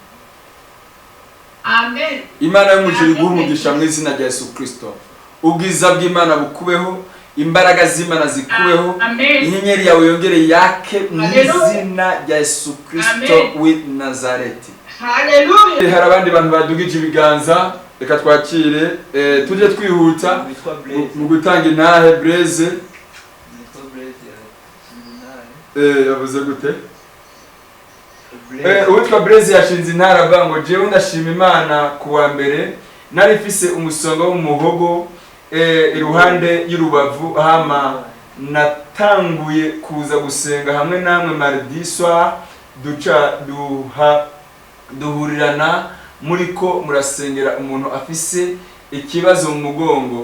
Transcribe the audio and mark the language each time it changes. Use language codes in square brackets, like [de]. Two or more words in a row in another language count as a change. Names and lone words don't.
[rw] Amen. Imana yo mu ijuru iguhumugisha mu izina rya Yesu Kristo. Ubwiza bw'Imana bukubeho, imbaraga z'Imana zikubeho, inyenyeri yawe yongere yake mu izina rya Yesu Kristo w'i Nazareti. Hallelujah. Hari abandi bantu badugije ibiganza, reka twakire, tuje twihuta mu gutanga intahe. Blaise yavuze gute? [rn] Uwitwa Blaise yashinze intara avuga ngo jewe ndashima Imana kuwa mbere nari mfise umusonga w'umuhogo iruhande y'urubavu, hama natanguye kuza gusenga hamwe namwe [fr] mardi soir, [rn] duhurirana muriko murasengera umuntu afise ikibazo mu mugongo.